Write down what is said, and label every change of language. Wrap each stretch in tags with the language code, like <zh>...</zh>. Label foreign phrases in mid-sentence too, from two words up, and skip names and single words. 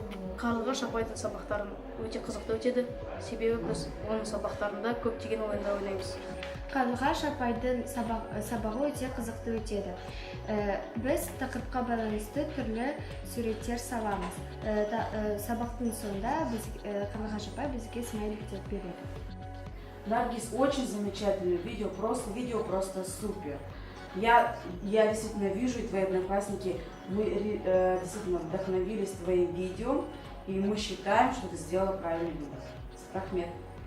<kk>Қарлығаш апайдың сабақтарын өте қызықты өтеді, себебі біз оның сабақтарында көптеген ойындар ойнаймыз. Қарлығаш апайдың сабағы өте қызықты өтеді. Біз тақырыпқа байланысты түрлі суреттер саламыз. Сабақтың соңында Қарлығаш апай бізге смайликтер береді.</kk> <ru>Наргиз, очень замечательное видео просто супер. Я действительно вижу, и твои одноклассники, вы действительно вдохновились твоим видео, и мы считаем, что ты сделала правильный выбор.</ru> <kk>Рахмет.</kk>